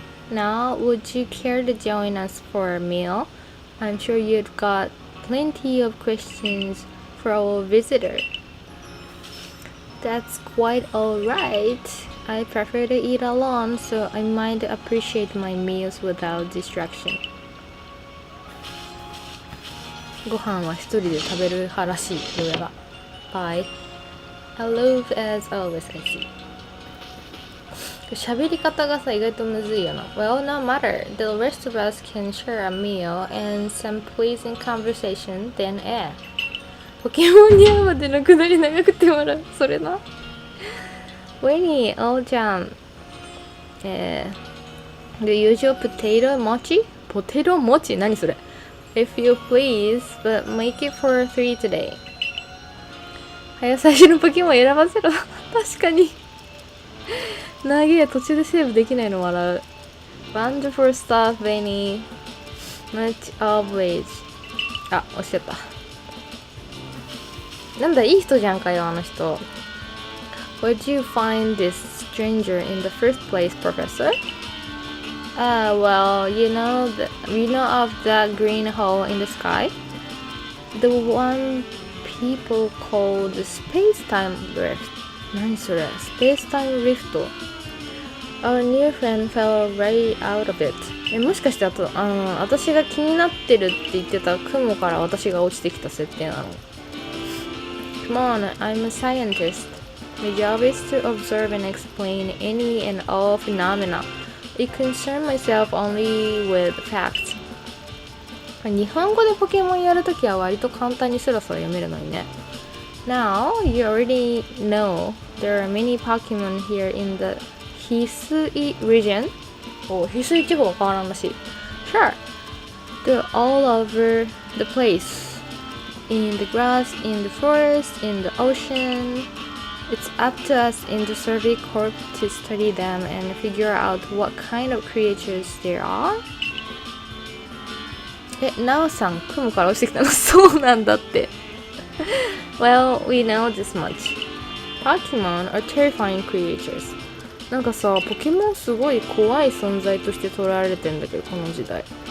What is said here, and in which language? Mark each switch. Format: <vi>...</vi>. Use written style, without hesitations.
<en>Now, would you care to join us for a meal? I'm sure you've got plenty of questions for our visitor. That's quite alright. I prefer to eat alone, so I might appreciate my meals without distraction.</en> <ja>ご飯は一人で食べる派らしい、どうやら。</ja> <en>Bye. Aloof as always, I see.</en> <ja>喋り方がさ、意外とむずいよな。</ja> <en>Well, no matter. The rest of us can share a meal and some pleasing conversation, then air.</en> <ja>ポケモンに会うまでのくだり長くて笑う。それな。ウェニー、おーちゃん。</ja> <en>The usual potato mochi?</en> <ja>ポテトモチ？何それ？</ja> <en>If you please, but make it for 3 today.</en> <ja>早最初のポケモン選ばせろ。確かに。長え、途中でセーブできないの笑う。</ja> <en>Wonderful stuff, Benny. Much obliged.</en> <ja>あ、押しちゃった。なんだ、いい人じゃんかよ、あの人。</ja> <en>Where'd you find this stranger in the first place, Professor? Well, you know of that green hole in the sky? The one people call the space-time rift.</en> <ja>何それ？Space-time rift.</ja> <en>Our new friend fell right out of it.</en> <ja>もしかして私が気になってるって言ってた雲から私が落ちてきた設定なの？</ja> <en>Come on, I'm a scientist. My job is to observe and explain any and all phenomena. I concern myself only with facts.</en> <ja>日本語でポケモンやるときは割と簡単にスラスラ読めるのにね。</ja> <en>Now, you already know there are many Pokemon here in the Hisui region.</en> <ja>翡翠地方変わらんらしい。</ja> <en>Sure. They're all over the place. In the grass, in the forest, in the ocean. It's up to us in the Survey Corp to study them and figure out what kind of creatures they are.</en> <ja>なおさん、雲から落ちてきたの？そうなんだって。</ja> <en>Well, we know this much. Pokemon are terrifying creatures.</en> <ja>なんかさ、ポケモンすごい怖い存在として捉えられてんだけど、この時代。</ja>